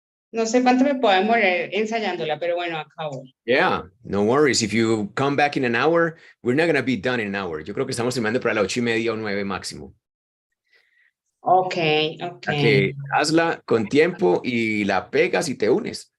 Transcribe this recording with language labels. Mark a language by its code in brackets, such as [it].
[es] No sé cuánto me puedo demorar ensayándola, pero bueno, acabo. [en] Yeah, no worries. If you come back in an hour, we're not going to be done in an hour. [es] Yo creo que estamos terminando para las 8:30 o 9 máximo. [en] Okay. [es] Que hazla con tiempo y la pegas y te unes.